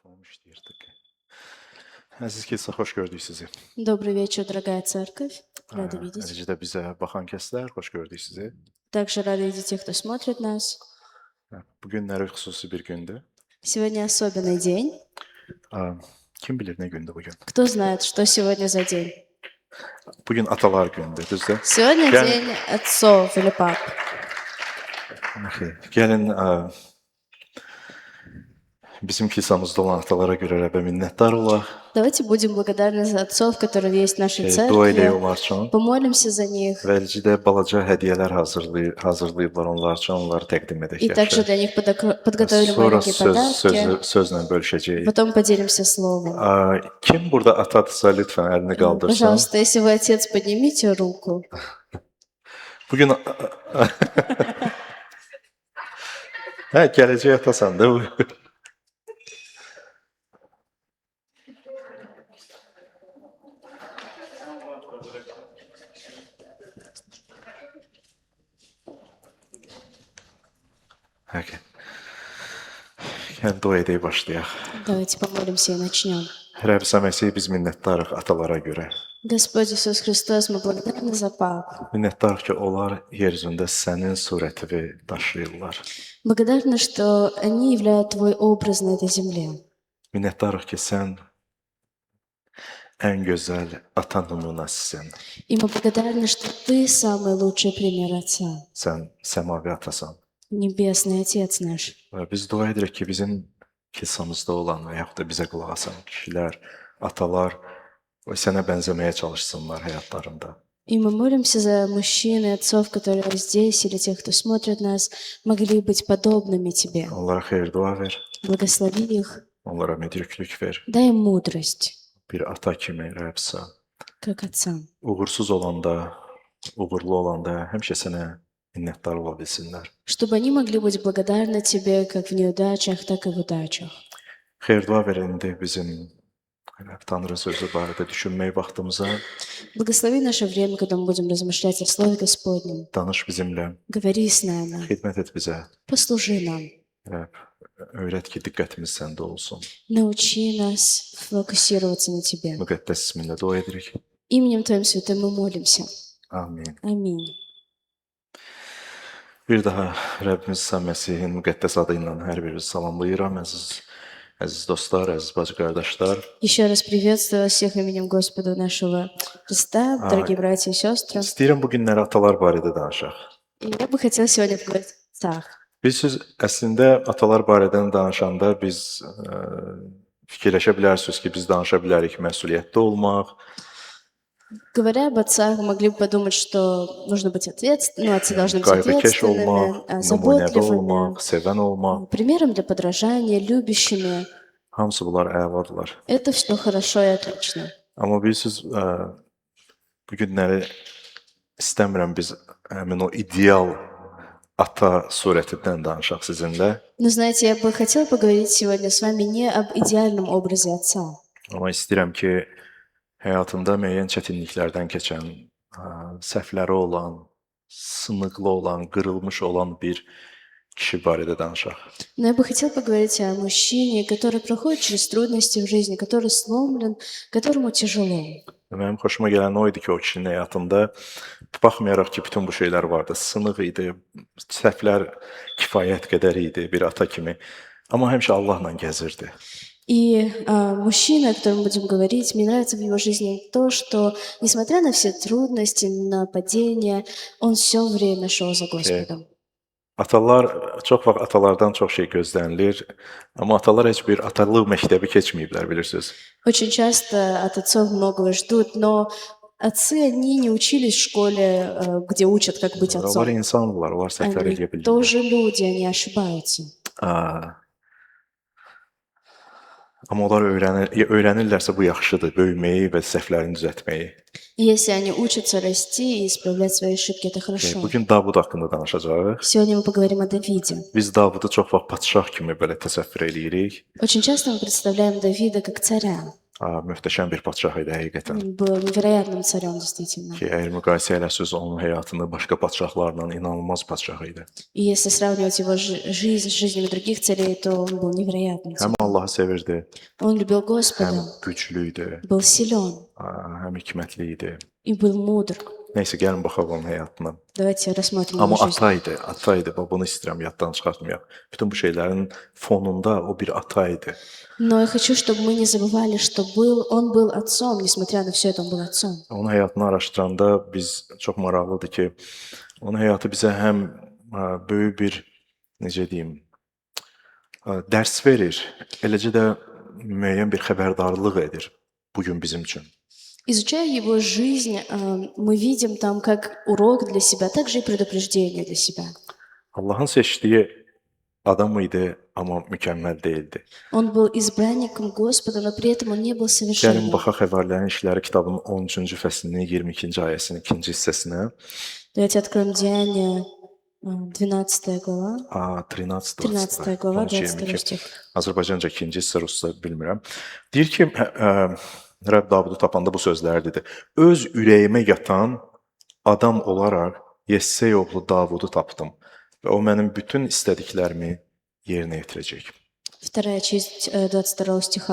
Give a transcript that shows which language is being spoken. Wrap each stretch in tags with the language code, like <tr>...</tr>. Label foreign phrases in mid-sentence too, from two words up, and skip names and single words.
<az>İşləyirdik. Əziz kilsə, xoş gördük sizi.</az> <ru>Добрый вечер, дорогая церковь. Рада видеть.</ru> <az>Eləcə də bizə baxan kəslər, xoş gördük sizi.</az> <ru>Также рада видеть тех, кто смотрит нас.</ru> <az>Bu günləri xüsusi bir gündür.</az> <ru>Сегодня особенный день.</ru> <az>Kim bilir nə gündür bu gün?</az> <ru>Кто знает, что сегодня за день?</ru> <az>Bu gün atalar gündür, düzdür?</az> <ru>Сегодня Я- день отцов или пап.</ru> <az>Gəlin bizim kilsamızda olan atalara görə Rəbbə minnətdar olaq.</az> <ru>Давайте будем благодарны за отцов, которые есть в нашей</ru> <az>Dua eləyək</az> <ru>церкви.</ru> <az>onlar üçün.</az> <ru>Помолимся за них.</ru> <az>Və eləcə də balaca hədiyyələr hazırlayıblar onlar üçün, onları təqdim edək.</az> <ru>И также для них подготовили</ru> <az>Sonra</az> <ru>маленькие подарки.</ru> <az>sözlə bölüşəcəyik.</az> <ru>Потом поделимся словом.</ru> <az>Kim burada atadırsa lütfən əlini qaldırsın.</az> <ru>Пожалуйста, если вы отец, поднимите руку.</ru> <az>Bugün hə, gələcək atasan da bu. Okay. Gəl dua edək başlayaq.</az> <ru>Давайте помолимся и начнем.</ru> <az>Rəbb Məsih, biz minnətdarıq atalara görə.</az> <ru>Господь Иисус Христос, мы благодарны за пап.</ru> <az>Minnətdarıq ki, onlar yer üzündə sənin surətini daşıyırlar.</az> <ru>Благодарны, что они являют Твой образ на этой земле.</ru> <az>Minnətdarıq ki, sən ən gözəl ata nümunəsisən.</az> <ru>И мы благодарны, что Ты самый лучший пример Отца,</ru> <az>Sən səmavi atasan.</az> <ru>Небесный Отец наш.</ru> <az>Və biz dua edirik ki, bizim kilsamızda olan və yaxud da bizə qulaq asan kişilər, atalar və sənə bənzəməyə çalışsınlar həyatlarında.</az> <ru>И мы молимся за мужчин и отцов, которые здесь, или тех, кто смотрит нас, могли быть подобными Тебе.</ru> <az>Onlara xeyir dua ver,</az> <ru>Благослови их,</ru> <az>onlara müdriklük ver.</az> <ru>дай им mudрость,</ru> <az>Bir ata kimi Rəbbsə,</az> <ru>как отцам.</ru> <az>uğursuz olanda, uğurlu olanda həmişə sənə minnətdar ola bilsinlər.</az> <ru>Чтобы они могли быть благодарны Тебе как в неудачах, так и в удачах.</ru> <az>Xeyir dua ver indi bizim Tanrı sözü barədə düşünmək vaxtımıza,</az> <ru>Благослови наше время, когда мы будем размышлять о Слове Господнем.</ru> <az>danış bizimlə,</az> <ru>Говори с нами,</ru> <az>xidmət et bizə.</az> <ru>послужи нам.</ru> <az>Rəbb, öyrət ki, diqqətimiz səndə olsun.</az> <ru>Научи нас фокусироваться на Тебе.</ru> <az>Müqəddəs isminlə dua edirik.</az> <ru>Именем Твоим Святым мы молимся.</ru> <az>Amin.</az> <ru>Аминь.</ru> <az>Bir daha Rəbbimiz İsa Məsihin müqəddəs adı ilə hər birinizi salamlayıram, əziz dostlar, əziz bacı qardaşlar.</az> <ru>Еще раз приветствую вас всех именем Господа нашего Христа, дорогие братья и сестры.</ru> <az>İstəyirəm bu günləri atalar barədə danışaq.</az> <ru>И я бы хотела сегодня поговорить о отцах.</ru> <az>Biz siz əslində atalar barədən danışanda biz fikirləşə bilərsiniz ki, biz danışa bilərik məsuliyyətli olmaq,</az> <ru>Говоря об отцах, вы могли бы подумать, что нужно быть ответственными, отцы должны быть</ru> <az>qayğıkeş olmaq,</az> <ru>ответственными,</ru> <az>nümunəvi olmaq,</az> <ru>заботливыми,</ru> <az>sevən olmaq.</az> <ru>примером для подражания, любящими.</ru> <az>Hamısı bunlar əladılar.</az> <ru>Это все хорошо и отлично.</ru> <az>Amma bilirsiniz, bu günləri istəmirəm biz həmin o ideal ata surətindən danışaq sizinlə.</az> <ru>Но знаете, я бы хотела поговорить сегодня с вами не об идеальном образе отца.</ru> <az>Amma istəyirəm ki, həyatında müəyyən çətinliklərdən keçən, səhvləri olan, sınıqlı olan, qırılmış olan bir kişi barədə danışaq.</az> <ru>Но я бы хотела поговорить о мужчине, который проходит через трудности в жизни, который сломлен, которому тяжело.</ru> <az>Mənim xoşuma gələn o idi ki, o kişinin həyatında baxmayaraq ki, bütün bu şeylər vardı, sınıq idi, səhvlər kifayət qədər idi bir ata kimi. Amma həmişə Allahla gəzirdi.</az> <ru>И мужчина, о котором мы будем говорить, мне нравится в его жизни то, что, несмотря на все трудности, на падения, он все время шел за Господом.</ru> <az>Atalar, çox vaxt atalardan çox şey gözlənilir, amma atalar heç bir atalıq məktəbi keçməyiblər, bilirsiniz.</az> <ru>Очень часто от отцов многого ждут, но отцы, они не учились в школе, где учат, как быть</ru> <az>Onlar</az> <ru>отцом.</ru> <az>insanlar, onlar səhvlər</az> <ru>Они</ru> <az>edə bilirlər.</az> <ru>тоже люди, они ошибаются.</ru> <az>Amma onlar öyrənirlərsə bu yaxşıdır, böyüməyi və səhvlərini düzəltməyi.</az> <ru>И если они учатся расти и исправлять свои ошибки, это хорошо.</ru> <az>Bugün Davud haqqında danışacağıq.</az> <ru>Сегодня мы поговорим о Давиде.</ru> <az>Biz Davudu çox vaxt padşah kimi belə təsəvvür eləyirik.</az> <ru>Очень часто мы представляем Давида как царя.</ru> <az>Möhtəşəm bir padşah idi həqiqətən.</az> <ru>Он был невероятным царем, действительно.</ru> <az>Ki, əgər müqayisə eləsəz onun həyatını başqa padşahlarla inanılmaz padşah idi.</az> <ru>И если сравнивать его жизнь с жизнями других царей, то он был невероятным</ru> <az>Həm</az> <ru>царем.</ru> <az>Allahı sevirdi,</az> <ru>Он любил</ru> <az>həm</az> <ru>Господа,</ru> <az>güclü idi,</az> <ru>был силен</ru> <az>həm hikmətli idi.</az> <ru>и был mudr.</ru> <az>Nəysə, gəlin baxaq onun həyatına.</az> <ru>Давайте рассмотрим</ru> <az>Amma</az> <ru>его жизнь.</ru> <az>ata idi. Bax, bunu istəyirəm yaddan çıxartmayaq. Bütün bu şeylərin fonunda o bir ata idi.</az> <ru>Но я хочу, чтобы мы не забывали, что он был отцом, nесмотря на все это, он был отцом.</ru> <az>Onun həyatını araşdıranda biz çox maraqlıdır ki, onun həyatı bizə həm böyük bir necə deyim, dərs verir, eləcə də müəyyən bir xəbərdarlıq edir bu gün bizim üçün.</az> <ru>Изучая его жизнь, мы видим там как урок для себя, также и предупреждение для себя.</ru> <az>Allahın seçdiyi adam idi, amma mükəmməl deyildi.</az> <ru>Он был избранником Господа, но при этом он не был</ru> <az>Gəlin</az> <ru>совершенным.</ru> <az>baxaq Həvarilərin İşləri kitabının 13-cü fəslinin 22-ci ayəsinin 2-ci hissəsinə.</az> <ru>Давайте откроем Деяния, 12 глава, 13 глава, 22 22. стих.</ru> <az>Azərbaycanca 2-ci hissə, rusca bilmirəm. Deyir ki, Rəbb Davudu tapanda bu sözləri dedi. Öz ürəyimə yatan adam olaraq Yessey oğlu Davudu tapdım və o mənim bütün istədiklərimi yerinə yetirəcək.</az> <ru>Вторая часть 22 стиха.</ru>